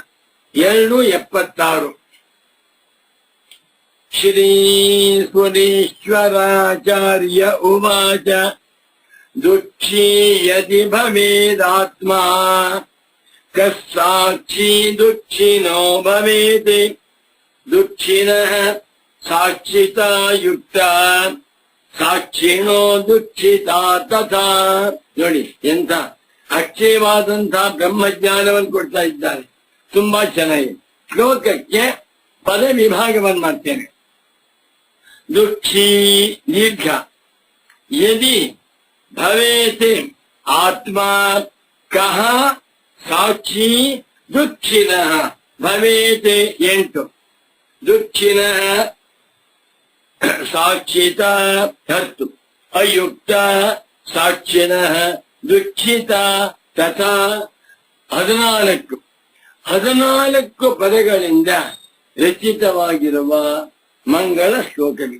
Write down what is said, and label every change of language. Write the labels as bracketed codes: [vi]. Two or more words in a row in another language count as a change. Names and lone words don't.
[sa] 2:76 ಶ್ರೀ ಸುರೀಶ್ವರಾಚಾರ್ಯ ಉವಾಚ ದುಃಖೀ ಯದಿ ಭವೇದಾತ್ಮ ಕಸ್ಸಾಕ್ಷಿ ದುಃಖಿನೋ ಭವೇತ್ ದುಃಖಿನಃ ಸಾಕ್ಷಿತಾ ಯುಕ್ತ ಸಾಕ್ಷಿಣೋ ದುಃಖಿತಾ ತಥಾ. [kn] ನೋಡಿ, ಎಂತ ಅಕ್ಷಯವಾದಂತಹ ಬ್ರಹ್ಮಜ್ಞಾನವನ್ನು ಕೊಡ್ತಾ ಇದ್ದಾರೆ. ತುಂಬಾ ಚೆನ್ನಾಗಿ ಶ್ಲೋಕಕ್ಕೆ ಪದ ವಿಭಾಗವನ್ನು ಮಾಡ್ತೇನೆ. ದುಃಖಿ ದೀರ್ಘ, [sa] ಯದಿ ಭವೇತ್ ಆತ್ಮ ಕಹ ಸಾಕ್ಷಿ ದುಃಖಿನಃ ಭವೇತ್ 8 ದುಃಖಿನಃ ಸಾಕ್ಷಿತ 10 ಅಯುಕ್ತ ಸಾಕ್ಷಿನಃ ದುಃಖಿತ ತಥಾ 14 [kn] ಪದಗಳಿಂದ ರಚಿತವಾಗಿರುವ ಮಂಗಳ ಶ್ಲೋಕವಿದೆ.